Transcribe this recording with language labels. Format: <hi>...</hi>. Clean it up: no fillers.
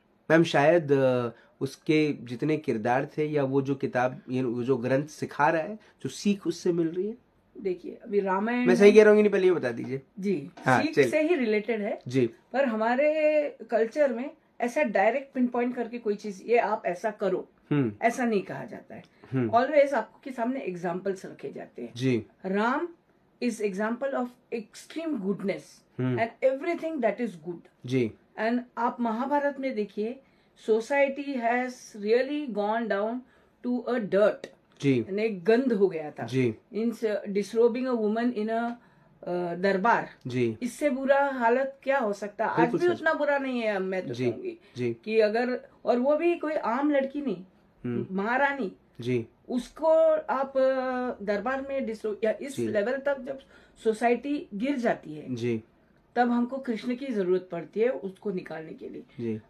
<hi>Ma'am शायद उसके जितने किरदार थे या वो जो किताब वो जो ग्रंथ सिखा रहा है, जो सीख उससे मिल रही है. देखिए अभी रामायण, मैं सही कह रहा हूँ कि नहीं, पहले ये बता दीजिए. जी, सीख से ही रिलेटेड है जी, पर हमारे कल्चर में ऐसा डायरेक्ट पिन पॉइंट करके कोई चीज ये आप ऐसा करो ऐसा नहीं कहा जाता है. ऑलवेज आपको के सामने एग्जाम्पल्स रखे जाते हैं जी.</hi> <en>Ram is example of extreme goodness and everything that is good जी.</en> <hi>and आप महाभारत में देखिए</hi> <en>society has really gone down to a dirt</en> <hi>जी, एक गंध हो गया था जी. Means</hi> <en>disrobing a woman in a</en> <hi>दरबार जी, इससे बुरा हालत क्या हो सकता? आज भी उतना बुरा नहीं है. मैं तो कहूंगी कि अगर, और वो भी कोई आम लड़की नहीं, महारानी जी, उसको आप दरबार में या इस लेवल तक जब सोसाइटी गिर जाती है जी, तब हमको कृष्ण की जरूरत पड़ती है उसको निकालने के लिए जी.</hi>